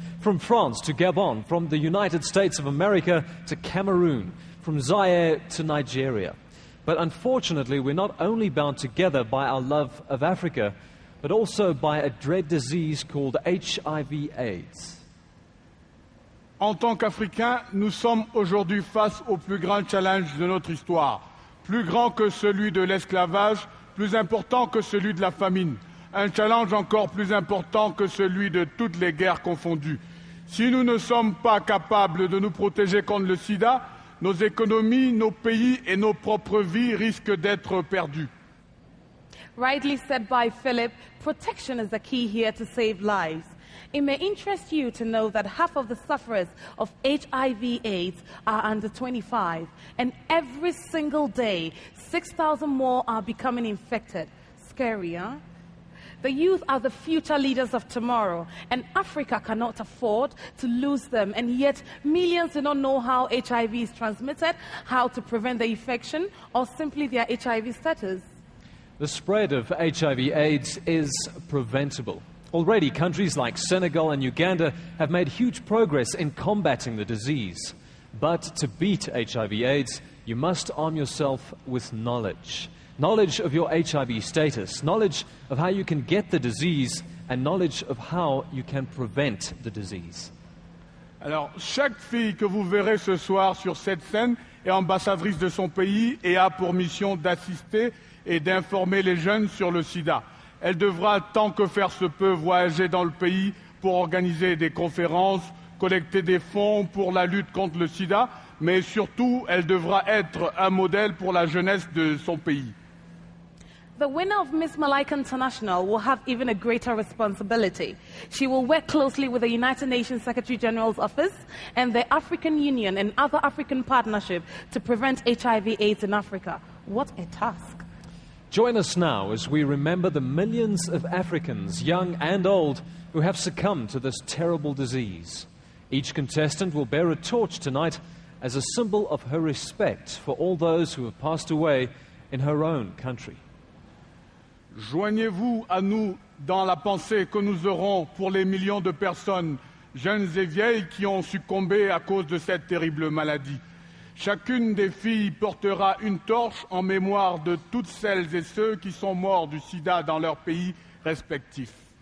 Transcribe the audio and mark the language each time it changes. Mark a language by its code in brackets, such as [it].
[en] From France to Gabon, from the United States of America to Cameroon, from Zaire to Nigeria. But unfortunately, we're not only bound together by our love of Africa, but also by a dread disease called HIV/AIDS. [fr] En tant qu'Africains, nous sommes aujourd'hui face au plus grand challenge de notre histoire. Plus grand que celui de l'esclavage, plus important que celui de la famine. Un challenge encore plus important que celui de toutes les guerres confondues. Si nous ne sommes pas capables de nous protéger contre le sida, nos économies, nos pays et nos propres vies risquent d'être perdues. [en] Rightly said by Philip, protection is the key here to save lives. It may interest you to know that half of the sufferers of HIV/AIDS are under 25, and every single day, 6,000 more are becoming infected. Scary, huh? The youth are the future leaders of tomorrow, and Africa cannot afford to lose them, and yet millions do not know how HIV is transmitted, how to prevent the infection, or simply their HIV status. The spread of HIV/AIDS is preventable. Already, countries like Senegal and Uganda have made huge progress in combating the disease. But to beat HIV/AIDS, you must arm yourself with knowledge. Knowledge of your HIV status, knowledge of how you can get the disease, and knowledge of how you can prevent the disease. [fr] Alors, chaque fille que vous verrez ce soir sur cette scène est ambassadrice de son pays et a pour mission d'assister et d'informer les jeunes sur le sida. Elle devra, tant que faire se peut, voyager dans le pays pour organiser des conférences, collecter des fonds pour la lutte contre le sida, mais surtout, elle devra être un modèle pour la jeunesse de son pays. [en] The winner of Miss Malaika International will have even a greater responsibility. She will work closely with the United Nations Secretary General's Office and the African Union and other African partnerships to prevent HIV/AIDS in Africa. What a task. Join us now as we remember the millions of Africans, young and old, who have succumbed to this terrible disease. Each contestant will bear a torch tonight as a symbol of her respect for all those who have passed away in her own country. [fr] Joignez-vous à nous dans la pensée que nous aurons pour les millions de personnes, jeunes et vieilles, qui ont succombé à cause de cette terrible maladie. Chacune des filles portera une torche en mémoire de toutes celles et ceux qui sont morts du sida dans leurs pays respectifs.